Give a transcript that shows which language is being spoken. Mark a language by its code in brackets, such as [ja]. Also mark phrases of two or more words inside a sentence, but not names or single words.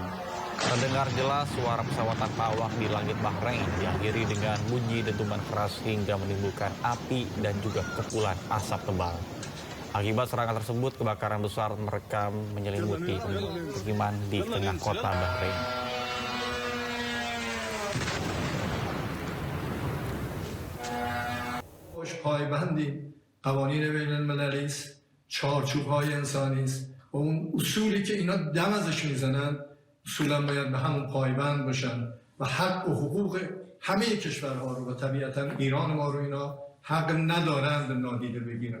[id] Terdengar jelas suara pesawat tanpa awak di langit Bahrain diakhiri dengan bunyi dentuman keras hingga menimbulkan api dan juga kepulan asap tebal. Akibat serangan tersebut, kebakaran besar merekam menyelimuti pemukiman di tengah kota Bahrain. [fa] قوانین بین المللی است، چارچوب‌های انسانی است و اون اصولی که اینا دم ازش میزنن اصولا باید به همون پایبند باشن و حق و حقوق همه کشورها رو و طبیعتا ایران ما رو اینا حق ندارند نادیده بگیرن.